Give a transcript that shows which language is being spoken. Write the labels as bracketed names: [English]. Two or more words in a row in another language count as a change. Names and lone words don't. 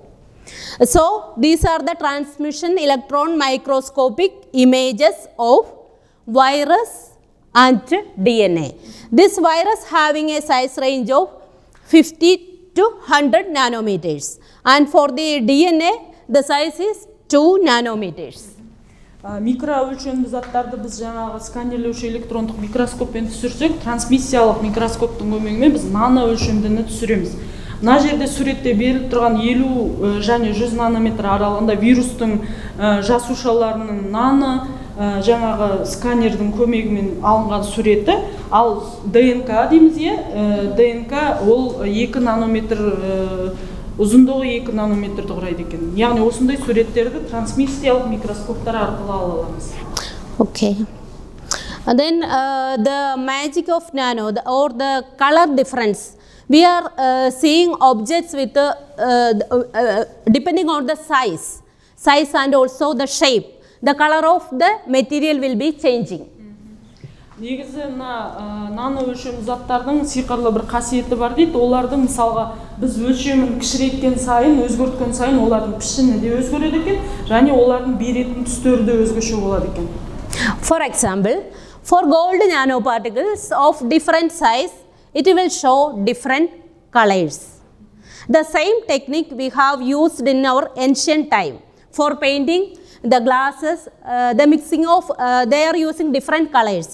[English] So these are the transmission electron microscopic images of virus and DNA. This virus having a size range of 50 to 100 nanometers, and for the DNA the size is 2 nanometers. [Kazakh] Микро өлшемді заттарды біз жаңағы сканерлеуші электрондық микроскоппен түсірсек, трансмиссиялық микроскоптың көмегімен біз нано өлшемдіні түсіреміз. Мына жерде суретте беріліп тұрған 50 және 100 нанометр аралығында вирустың жасушаларының нано жаңағы сканердің көмегімен алынған суреті, ал ДНК дейміз, ДНК ол 2 нанометр ұзындығы 2 нанометрді құрайды екен. Яғни осындай суреттерді трансмиссиялық микроскоптар арқылы ала аламыз. [English] Okay. And then the magic of nano or the color difference. We are seeing objects with depending on the size and also the shape. The color of the material will be changing. [Kazakh] Негізі нано өлшем заттардың сиқырлы бір қасиеті бар дейді. Олардың мысалға біз өлшемін кішірейткен сайын, өзгерткен сайын олардың пішіні де өзгереді екен, және олардың беретін түстері де өзгеше болады екен. [English] For example, for gold nanoparticles of different size, it will show different colors. The same technique we have used in our ancient time for painting the glasses, the mixing of they are using different colors.